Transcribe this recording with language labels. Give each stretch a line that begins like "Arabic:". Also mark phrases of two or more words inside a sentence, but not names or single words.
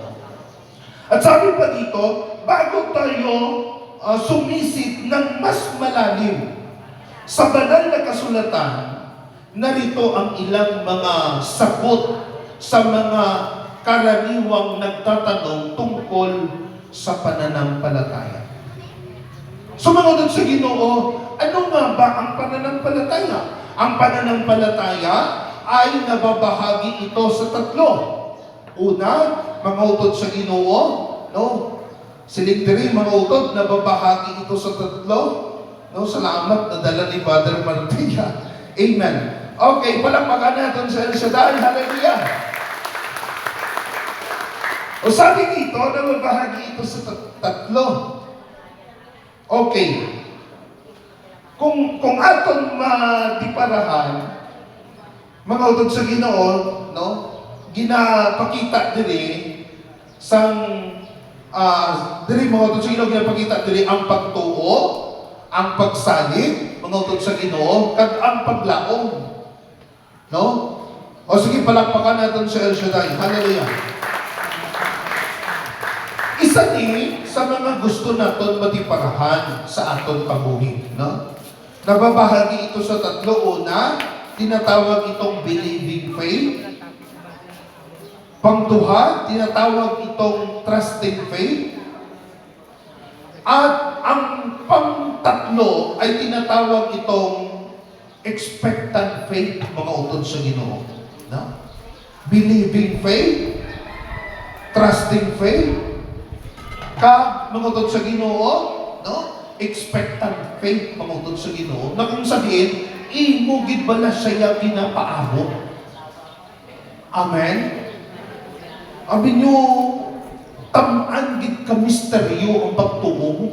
Filipino: At sabi pa dito, bago tayo sumisid ng mas malalim sa banal na kasulatan, narito ang ilang mga sagot sa mga karaniwang nagtatanong tungkol sa pananampalataya. Sumunod sa Ginoo, ano nga ba ang pananampalataya? Ang pananampalataya ay nababahagi ito sa tatlo.
Hiligaynon: Una, mga utod sa Ginoo, no? Silingdiri, mga utod,
Filipino: nababahagi ito sa tatlo. No? Salamat na dala ni Father Martia. Amen. Okay, palakpakan natin sa El Shaddai. Hallelujah. O sabi dito, nababahagi ito sa tatlo. Okay.
Hiligaynon: Kung aton madiparahan, mga utod sa Ginoo, no? ginapakita diri sang diri mga utod sa Ginoo ginapakita diri ang pagtuo, ang pagsalig mga utod sa Ginoo kag ang paglaom. No?
Filipino: O sige, palakpakan natin sa El Shaddai. Hallelujah.
Hiligaynon: Isa ni sa mga gusto naton matiparahan sa aton kabuhi, no?
Filipino: Nababahagi ito sa tatlo. Una, tinatawag itong
English: believing faith.
Filipino: Pangduha, tinatawag itong
English: trusting faith.
Filipino: At ang pangtatlo ay tinatawag itong
English: expectant faith,
Hiligaynon: mga utod sa Ginoo. No?
English: Believing faith, trusting faith,
Hiligaynon: mga utod sa Ginoo, no?
English: Expectant faith,
Hiligaynon: mga utod sa Ginoo,
Filipino: na kung sabihin,
Hiligaynon: imugid bala siya ginapaabot. Amen? Abi nyo, tamaan gid ka misteryo ang pagtuo.